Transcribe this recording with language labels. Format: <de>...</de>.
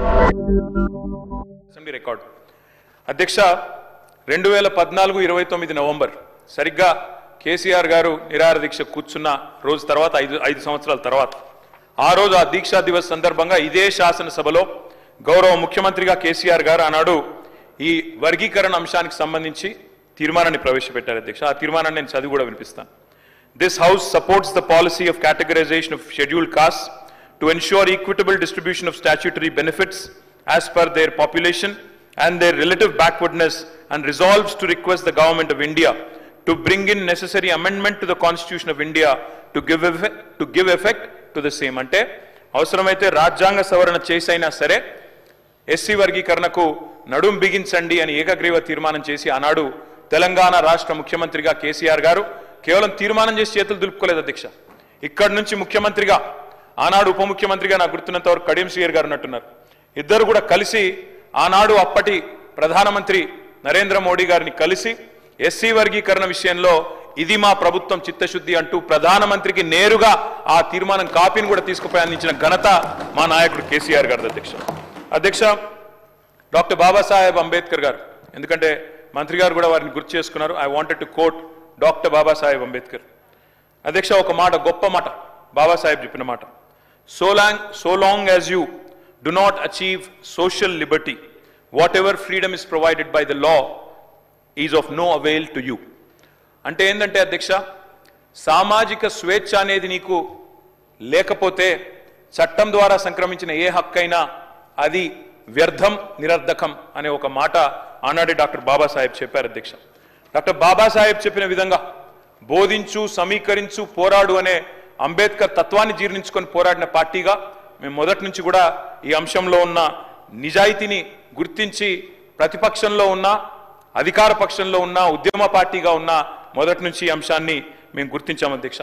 <te>Assembly record అధ్యక్ష 2014-29 November సరిగ్గా కేసీఆర్ గారు నిరాహార దీక్ష కూర్చున్న రోజు తర్వాత 5 సంవత్సరాల తర్వాత ఆ రోజు ఆ దీక్షా దివస్ సందర్భంగా ఇదే శాసనసభలో గౌరవ ముఖ్యమంత్రిగా కేసీఆర్ గారు ఆనాడు ఈ వర్గీకరణ అంశానికి సంబంధించి తీర్మానాన్ని ప్రవేశపెట్టారు అధ్యక్ష. ఆ తీర్మానాన్ని నేను చదివి కూడా వినిపిస్తాను.</te> <en>This house supports the policy of categorization of scheduled castes to ensure equitable distribution of statutory benefits as per their population and their relative backwardness, and resolves to request the Government of India to bring in necessary amendment to the Constitution of India to give effect to the same.</en> <te>అంటే అవసరమైతే రాజ్యాంగ సవరణ చేసైనా సరే SC వర్గీకరణకు నడుం బిగించండి అని ఏకగ్రీవ తీర్మానం చేసి ఆనాడు తెలంగాణ రాష్ట్ర ముఖ్యమంత్రిగా కేసీఆర్ గారు కేవలం తీర్మానం చేసి చేతులు దులుపుకోలేదు అధ్యక్ష. ఇక్కడి నుంచి ముఖ్యమంత్రిగా ఆనాడు ఉప ముఖ్యమంత్రిగా నాకు గుర్తున్నంత వరకు కడియం శ్రీయర్ గారు ఉన్నట్టున్నారు. ఇద్దరు కూడా కలిసి ఆనాడు అప్పటి ప్రధానమంత్రి నరేంద్ర మోడీ గారిని కలిసి ఎస్సీ వర్గీకరణ విషయంలో ఇది మా ప్రభుత్వం చిత్తశుద్ధి అంటూ ప్రధానమంత్రికి నేరుగా ఆ తీర్మానం కాపీని కూడా తీసుకుపోయి అందించిన ఘనత మా నాయకుడు కేసీఆర్ గారు అధ్యక్ష. అధ్యక్ష డాక్టర్ బాబాసాహెబ్ అంబేద్కర్ గారు, ఎందుకంటే మంత్రి గారు కూడా వారిని గుర్తు చేసుకున్నారు.</te> <en>I wanted to quote doctor Babasaheb Ambedkar.</en> <te>అధ్యక్ష ఒక మాట, గొప్ప మాట బాబాసాహెబ్ చెప్పిన మాట,</te> <en>So long as you do not achieve social liberty, whatever freedom is provided by the law is of no avail to you.</en> <te>అంటే ఏంటంటే అధ్యక్ష, సామాజిక స్వేచ్ఛ అనేది నీకు లేకపోతే చట్టం ద్వారా సంక్రమించిన ఏ హక్కైనా అది వ్యర్థం, నిరర్ధకం అనే ఒక మాట ఆనాడే డాక్టర్ బాబాసాహెబ్ చెప్పారు అధ్యక్ష. డాక్టర్ బాబాసాహెబ్ చెప్పిన విధంగా బోధించు, సమీకరించు, పోరాడు అనే అంబేద్కర్ తత్వాన్ని జీర్ణించుకొని పోరాడిన పార్టీగా మేము మొదటి నుంచి కూడా ఈ అంశంలో ఉన్న నిజాయితీని గుర్తించి ప్రతిపక్షంలో ఉన్న, అధికార పక్షంలో ఉన్న, ఉద్యమ పార్టీగా ఉన్న మొదటి నుంచి ఈ అంశాన్ని మేము గుర్తించాం అధ్యక్ష.</te>